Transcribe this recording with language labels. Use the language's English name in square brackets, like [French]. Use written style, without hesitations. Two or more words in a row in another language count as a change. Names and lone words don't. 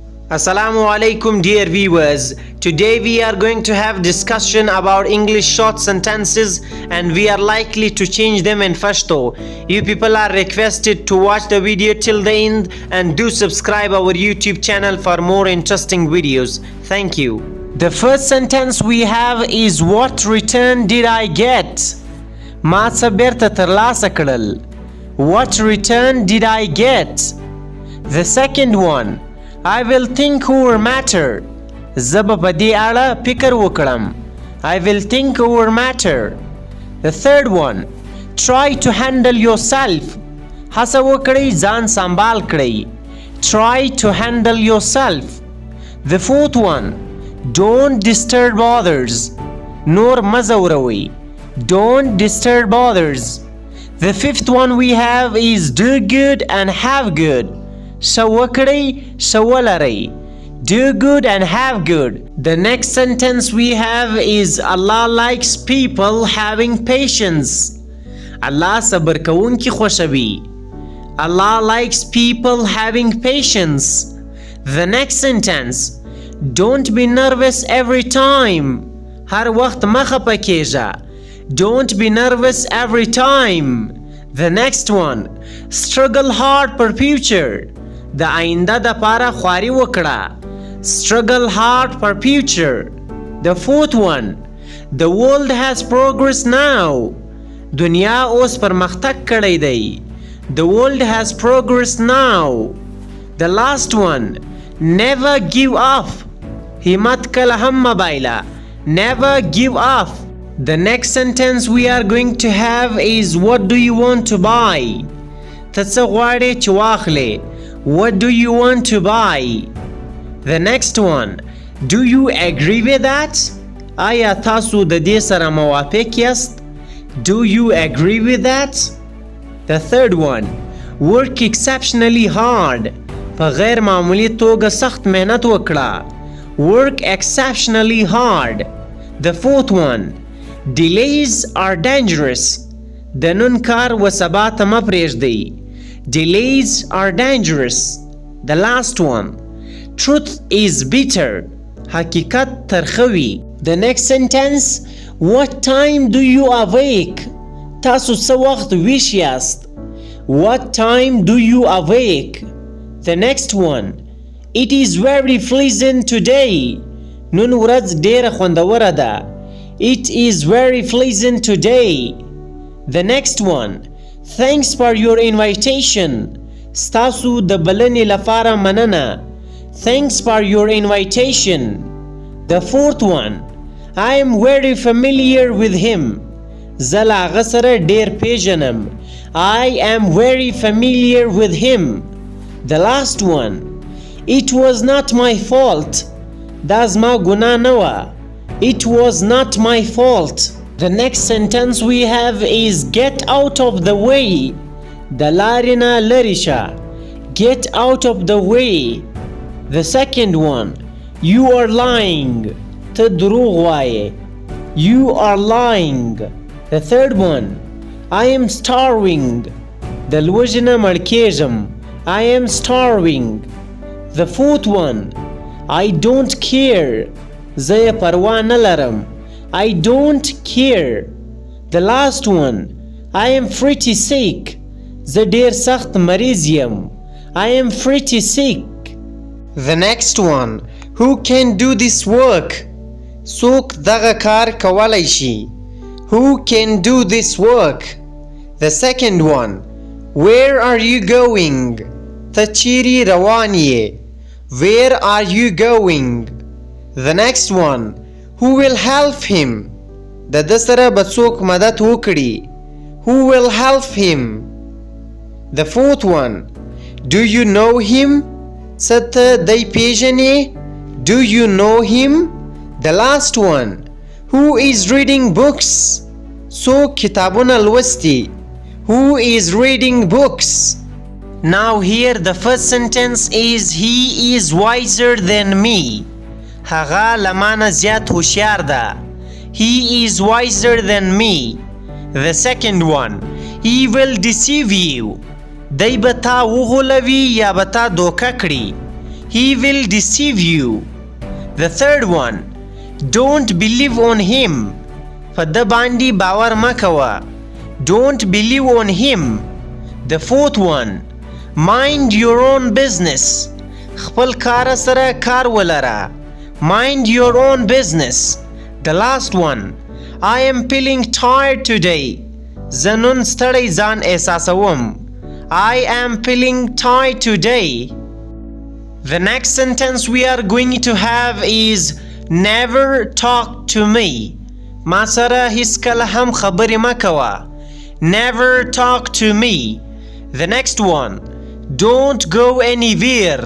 [Arabic] السلام عليكم [English] dear viewers. Today we are going to have discussion about English short sentences and we are likely to change them in Pashto. You people are requested to watch the video till the end and do subscribe our YouTube channel for more interesting videos. Thank you. The first sentence we have is what return did I get? [Pashto] ما څه بیرته ترلاسه کړل. [English] What return did I get? The second one, I will think over matter. [Pashto] زه به په دې اړه فکر وکړم. [English] I will think over matter. The third one, try to handle yourself. [Pashto] هڅه وکړئ ځان سنبال کړئ. [English] Try to handle yourself. The fourth one, don't disturb others. [Pashto] نور مه ځوروئ. [English] Don't disturb others. The fifth one we have is do good and have good. [Pashto] ښه وکړئ ښه ولرئ. [English] Do good and have good. The next sentence we have is Allah likes people having patience. [Pashto] Allah صبر کوونکي خوښوي. [English] Allah likes people having patience. The next sentence, don't be nervous every time. [Pashto] هر وخت مه خفه کیږه. [English] Don't be nervous every time. The next one, struggle hard for future. [Pashto] د آینده د پاره خواري وکړه. [English] Struggle hard for future. The fourth one, the world has progress now. [Pashto] دنیا اوس پرمختګ کړی دی. [English] The world has progress now. The last one, never give up. [Pashto] همت کله هم مه بایله. [English] Never give up. The next sentence we are going to have is what do you want to buy? [Pashto] ته څه غواړې چې واخلې. [English] What do you want to buy? The next one, do you agree with that? [Pashto] آیا تاسو د دې سره موافق یاست؟ [English] Do you agree with that? The third one, work exceptionally hard. [Pashto] په غیر معمولی توګه سخت مهنت وکړه. [English] Work exceptionally hard. The fourth one, delays are dangerous. [Pashto] د نن کار و سبا ته مه پرېږدئ. [English] Delays are dangerous. The last one, truth is bitter. [Pashto] حقیقت ترخه وي. [English] The next sentence, what time do you awake? [Pashto] تاسو څه وخت ویښ یاست. [English] What time do you awake? The next one, it is very pleasant today. [Pashto] نن ورځ ډېره خوندوره ده. [English] It is very pleasant today. The next one, thanks for your invitation. [Pashto] ستاسو د بلنې لپاره مننه. [English] Thanks for your invitation. The fourth one, I am very familiar with him. [Pashto] زه له هغه سره ډېر پیژنم. [English] I am very familiar with him. The last one, it was not my fault. [Pashto] دا زما ګناه نه وه. [English] It was not my fault. The next sentence we have is get out of the way. [Pashto] د لارې نه لرې شه. [English] Get out of the way. The second one, you are lying. [Pashto] ته دروغ وایې. [English] You are lying. The third one, I am starving. [Pashto] د لوږې نه مړ کېږم. [English] I am starving. The fourth one, I don't care. [Pashto] زه یې پروا نه لرم. [English] I don't care. The last one, I am pretty sick. [Pashto] زه ډېر سخت مریض یم. [English] I am pretty sick. The next one, who can do this work? [Pashto] څوک دغه کار کولی شي. [English] Who can do this work? The second one, where are you going? [Pashto] ته چیرې روان یې. [English] Where are you going? The next one, who will help him? [Pashto] د ده سره به څوک مدد وکړي. [English] Who will help him? The fourth one, do you know him? [Pashto] څه ته دی پیژنې. [English] Do you know him? The last one, who is reading books? [Pashto] څوک کتابونه لوستي. [English] Who is reading books? Now here the first sentence is he is wiser than me. [Pashto] هغه له مانه زیات هوښیار ده. [English] He is wiser than me. The second one, he will deceive you. [Pashto] دی به تا وغولوي یا به تا دوکه کړي. [English] He will deceive you. The third one, don't believe on him. [Pashto] په ده باندې باور مه کوه. [English] Don't believe on him. The fourth one, mind your own business. [Pashto] خپل کار سره کار ولره. [English] Mind your own business. The last one, I am feeling tired today. [Pashto] زه نن ستړی ځان احساسوم. [English] I am feeling tired today. The next sentence we are going to have is never talk to me. [Pashto] ما سره هیڅ کله هم خبرې مه کوه. [English] Never talk to me. The next one, don't go anywhere.